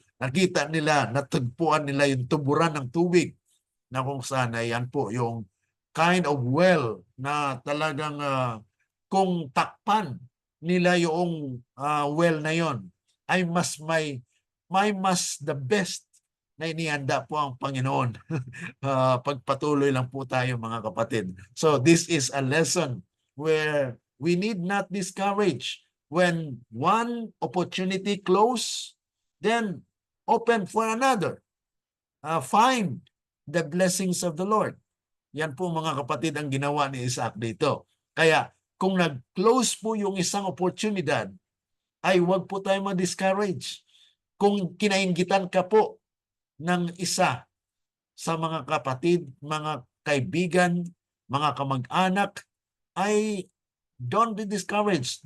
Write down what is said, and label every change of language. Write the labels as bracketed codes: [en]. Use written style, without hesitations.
[tl] Nakita nila, natagpuan nila yung tuburan ng tubig na kung saan ay yan po yung kind of well na talagang kung takpan nila yung well na yon ay may mas the best na inihanda po ang Panginoon. Pagpatuloy lang po tayo mga kapatid. [en] So this is a lesson where we need not discourage. When one opportunity close, then open for another. Find the blessings of the Lord. [tl] Yan po mga kapatid ang ginawa ni Isaac dito. Kaya kung nag-close po yung isang oportunidad, ay huwag po tayo ma-discourage. Kung kinainggitan ka po ng isa sa mga kapatid, mga kaibigan, mga kamag-anak, ay [en] don't be discouraged.